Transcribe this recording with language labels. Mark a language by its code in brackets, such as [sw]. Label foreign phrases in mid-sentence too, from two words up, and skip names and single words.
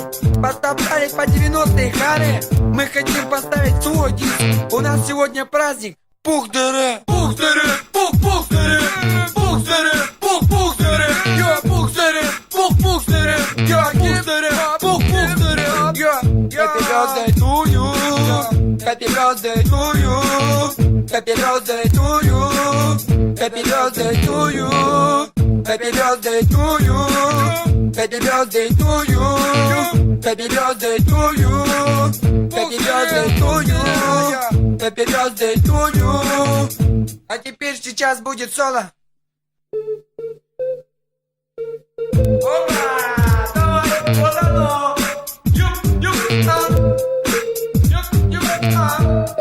[ru] Подтоптали по 90-е хары. Мы хотим поставить свой диск. У нас сегодня праздник. Пух-дыры, пух-дыры, пух-пух-дыры, пух-дыры, пух-пух-дыры, йо, пух-дыры, пух-пух-дыры, йо, пух-дыры, пух-пух-дыры, йо. [en] Happy birthday to you. Happy birthday to you. Happy birthday to you. Happy birthday to you. Happy birthday to you. Happy birthday to you. Happy birthday to you. Happy birthday to you. Happy birthday to you. [ru] А теперь сейчас будет соло. Опа! Давай, вот оно! Юп-юп-а! Юп-юп-а!